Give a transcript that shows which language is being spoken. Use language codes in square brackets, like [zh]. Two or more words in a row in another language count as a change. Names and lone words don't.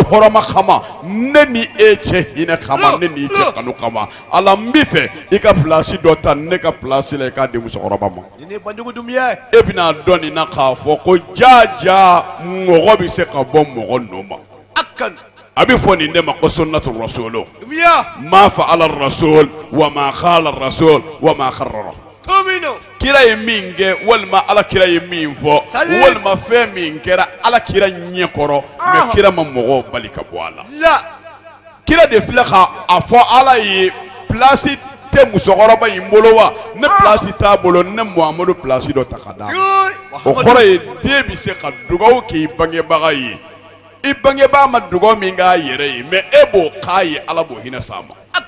[bm] hɔrɔma kama ne ni e cɛ hinɛ kama ne ni cɛ kanu kama ala n bɛ fɛ i ka place dɔ ta ne ka place la i k'a di musokɔrɔba ma e bɛna dɔn nin na k'a fɔ ko jaaja mɔgɔ bɛ se ka bɔ mɔgɔ nɔ ma a bɛ fɔ nin de ma ko [ar] سنة رسول ما فعل رسول وما قال رسول وما قرر [bm] kira ye min kɛ walima ala kira ye min fɔ walima fɛn min kɛra ala kira ɲɛkɔrɔ mais kira ma mɔgɔw bali ka bɔ a la kira de filɛ ka a fɔ ala ye place tɛ musokɔrɔba in bolo wa ne place t'a bolo ne Muhamadu place dɔ ta ka d'a ma o kɔrɔ ye den bɛ se ka dugawu k'i bangebaga ye i bangebaa ma dugawu min k'a yɛrɛ ye mais e b'o k'a ye ala b'o hinɛ s'a ma